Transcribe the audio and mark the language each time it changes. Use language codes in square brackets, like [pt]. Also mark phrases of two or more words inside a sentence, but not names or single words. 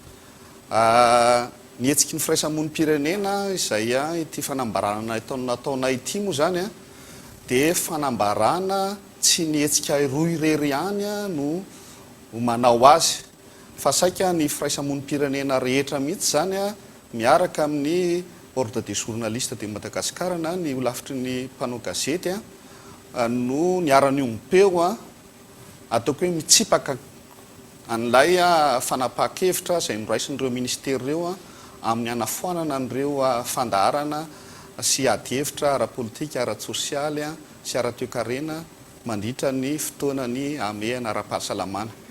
[mg] Ny hetsiky ny firaisamonim-pirenena izay ity fanambarana nataonay ity moa zany dia fanambarana tsy nihetsika roa irery ihany no manao azy fa saika ny firaisamonim-pirenena rehetra mihitsy zany miaraka amin'ny ordre des journalistes de Madagascar na ny olafitry ny mpanao gazety no niara-nio mipeo ataoko hoe mitsipaka an'ilay fanapahan-kevitra izay noraisin'ireo ministera ireo amin'ny anafoanana an'ireo fandaharana sy adi-hevitra ara-politika, ara-tsosialy sy ara-toekarena mandritra ny fotoana ny amehana ara-pahasalamana.